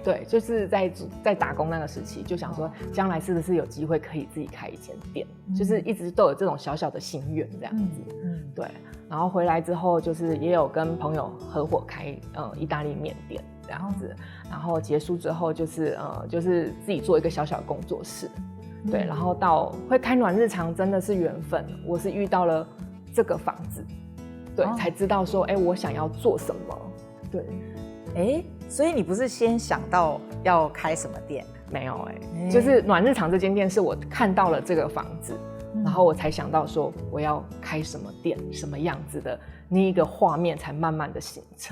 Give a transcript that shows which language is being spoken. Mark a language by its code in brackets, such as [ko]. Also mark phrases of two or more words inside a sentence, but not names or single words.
[zh] 對，就是在打工那個時期，就想說將來是不是有機會可以自己開一間店，就是一直都有這種小小的心願這樣子。對。然後回來之後，就是也有跟朋友合夥開意大利麵店這樣子。然後結束之後，就是自己做一個小小的工作室。對，然後到會開暖日常真的是緣分，我是遇到了這個房子，對，才知道說，我想要做什麼。對。所以你不是先想到要开什么店？没有就是暖日常这间店是我看到了这个房子，然后我才想到说我要开什么店，什么样子的那一个画面才慢慢的形成。